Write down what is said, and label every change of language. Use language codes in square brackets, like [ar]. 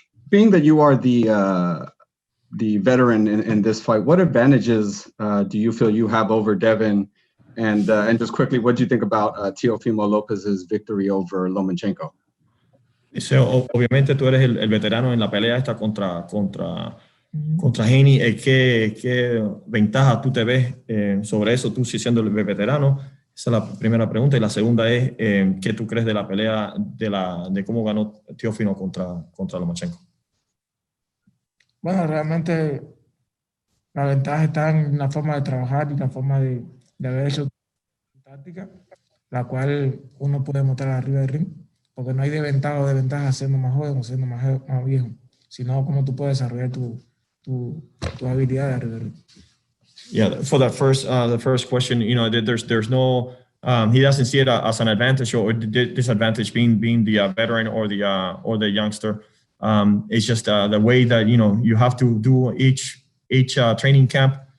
[en] Being that you are the veteran in this fight, what advantages do you feel you have over Devin? And just quickly, what do you think about Teofimo Lopez's victory over Lomachenko? [es] Dice, obviamente tú eres el veterano en la pelea esta contra Haney. ¿Qué ventaja tú te ves sobre eso, tú siendo el veterano? Esa es la primera pregunta. Y la segunda es, ¿qué tú crees de la pelea, de cómo ganó Teofimo contra Lomachenko? Bueno, realmente la ventaja está en la forma de trabajar y la forma de haber hecho táctica, la cual uno puede mostrar arriba del ring, porque no hay de ventaja o de ventaja siendo más joven o siendo más viejo, sino cómo tú puedes desarrollar tu habilidad de arriba del ring. [en] Yeah, for that the first question, there's no, he doesn't see it as an advantage or disadvantage being the veteran or the youngster. It's just the way that you have to do each training camp.